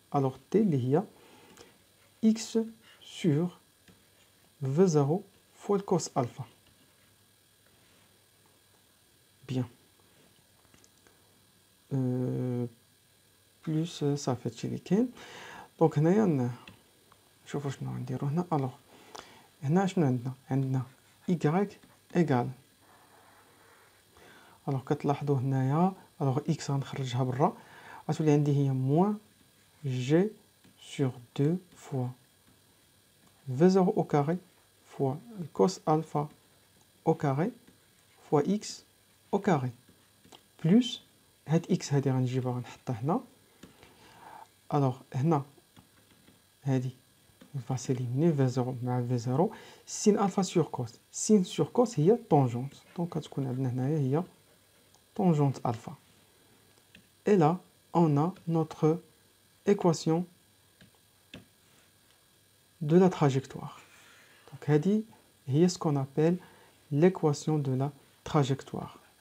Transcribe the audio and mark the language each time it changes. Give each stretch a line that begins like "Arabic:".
French: Alors, t, il y a x sur v0 fois le cos alpha. Bien. Plus ça fait تشيليكين.
Arabic: Donc هنايا نشوفوا شنو نديرو هنا. alors هنا شنو عندنا y égale.
French: alors
Arabic: كتلاحظوا هنايا
French: alors x
Arabic: غنخرجها برا غتولي عندي هي
French: moins g sur 2 fois v0 au carré fois cos alpha au carré fois x au carré plus
Arabic: هاد x هادي غنجيبها غنحطها هنا.
French: alors
Arabic: هنا هادي
French: va s'éliminer v0 مع v0 sin alpha sur cos. sin sur cos هي tangente.
Arabic: donc غتكون عندنا هنايا هي
French: tangente alpha. Et là, on a notre équation de la trajectoire. Donc,
Arabic: هذه هي
French: ce qu'on appelle l'équation de la trajectoire.